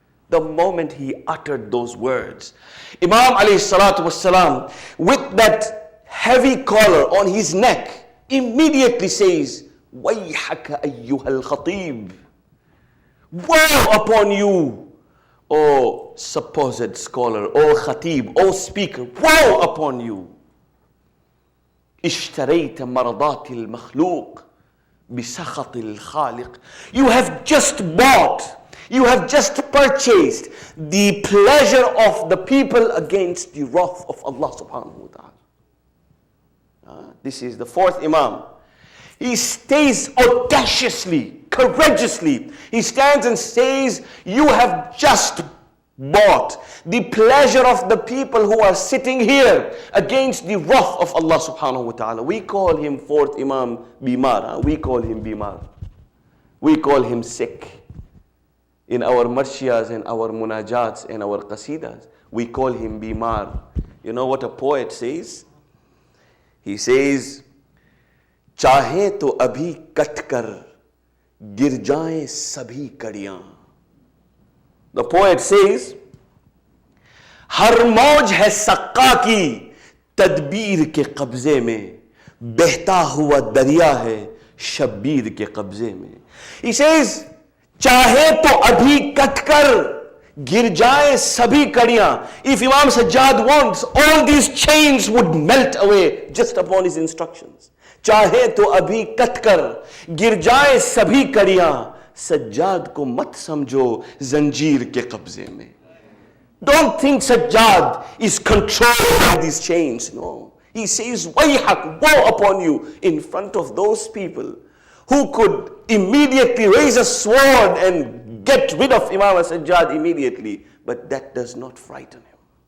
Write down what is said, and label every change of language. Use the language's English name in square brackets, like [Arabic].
[English] The moment he uttered those words, Imam alayhi salatu wasalam, with that heavy collar on his neck, immediately says, [Arabic] وَيْحَكَ أَيُّهَا الْخَطِيبِ, [English] woe upon you, O supposed scholar, O khatib, O speaker, woe upon you. [Arabic] اشتريت مرضات المخلوق بسخط الخالق. [English] You have just bought, you have just purchased the pleasure of the people against the wrath of Allah subhanahu wa ta'ala. This is the fourth Imam. He stays audaciously, courageously. He stands and says, you have just bought the pleasure of the people who are sitting here against the wrath of Allah subhanahu wa ta'ala. We call him fourth Imam Bimar. We call him Bimar. We call him sick. In our marshiyas and our munajats and our qasidas, we call him Bimar. You know what a poet says? He says, [Hindi] चाहें तो अभी cut कर गिर जाएं सभी कड़ियां. [English] The poet says, [Hindi] हर मौज है सक्का की तदबीर के कब्जे में, बहता हुआ दरिया है शब्बीर के कब्जे में. [English] He says, [Hindi] चाहे तो अभी कट कर गिर जाए सभी कड़ियां. [English] If Imam Sajjad wants, all these chains would melt away just upon his instructions. [Hindi] चाहे तो अभी कट कर गिर जाए सभी कड़ियां, सज्जाद को मत समझो जंजीर के कब्जे में. [English] Don't think Sajjad is controlled by these chains. No. He says, Wayhak, woe upon you, in front of those people who could immediately raise a sword and get rid of Imam Sajjad immediately. But that does not frighten him.